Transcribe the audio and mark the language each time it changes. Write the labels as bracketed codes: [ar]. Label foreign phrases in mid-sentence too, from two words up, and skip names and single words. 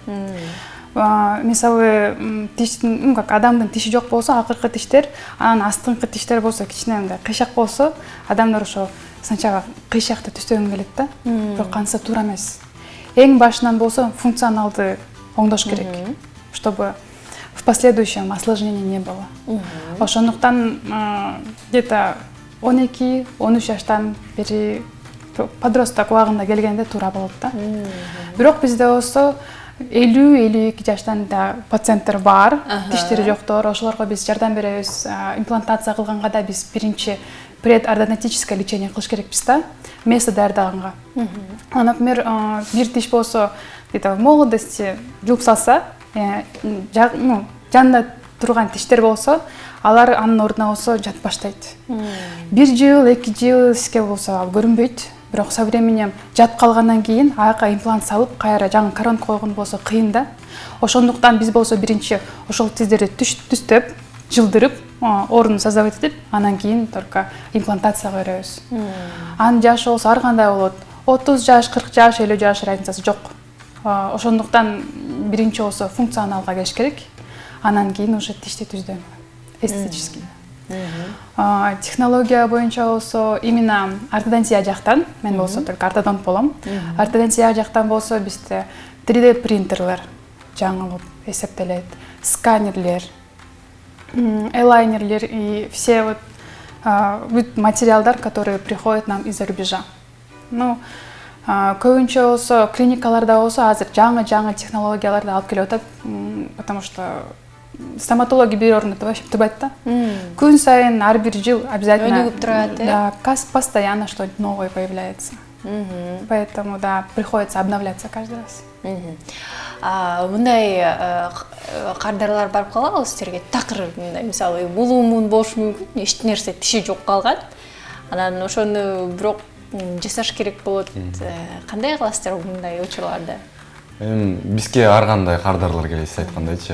[ky] Мисалы тиштин, как адамдын тиши жок болсо, акыркы тиштер, анан астыңкы тиштер болсо, кичине мындай кыйшак болсо, адамдар ошо сначала кыйшакты түздөгөнгө келет да, бирок канса туура эмес. Эң башынан болсо функционалды оңдош керек, [ru] чтобы в последующем осложнений не было. [ky] Ошондуктан где-то 12-13 жаштан бери подросток убагында келгенде туура болот да. Бирок бизде болсо 50-52 жаштан да пациенттер бар, тиштери жоктор, ошолорго биз жардам беребиз. Имплантация кылганга да биз биринчи [ru] предортодонтическое лечение [ky] кылыш керекпиз да, место даярдаганга. Например, бир тиш болсо [ru] где-то в молодости [ky] жууп салса, жанында турган тиштер болсо, алар анын ордуна болсо жатып баштайт. 1 жыл, 2 жыл сизге болсо ал көрүнбөйт. Бирок [ru] со временем [ky] жатып калгандан кийин аяка имплант салып, кайра жаңы коронка койгон болсо кыйын да. Ошондуктан биз болсо биринчи ошол тиздерди түздөп, жылдырып, ордун создавать этип, анан кийин только имплантация беребиз. Анын жашы болсо ар кандай болот. 30 жаш, 40 жаш, 50 жаш разницасы жок. Ошондуктан биринчи болсо функционалга келиш керек. Анан кийин уже тишти түздөө. [ru] Эстетически. [ky] Технология боюнча болсо именно ортодонтия жактан, мен болсо только ортодонт болом. Ортодонтия жактан болсо бизде 3D принтерлер жаңылып эсептелет, сканерлер, элайнерлер [ru] и все вот [ky] материалдар, [ru] которые приходят нам из-за рубежа. [ky] Көбүнчө болсо клиникаларда болсо азыр жаңы технологияларды алып келип атат, [ru] потому что стоматология [ky] бир орунда вообще турбайт да. Күн сайын ар бир жыл обязательно өнүгүп турат, да, [ru] постоянно что-нибудь новое появляется. Поэтому да, приходится обновляться каждый раз. [ky] Мындай кардарлар барып калабы сиздерге? Такыр мындай мисалы булуумун болушу мүмкүн, эч нерсе тиши жок калган. Анан ошону бирок жасаш керек болот. Кандай кыласыздар мындай учурларда? Бизге ар кандай кардарлар келет, сиз айткандайчы.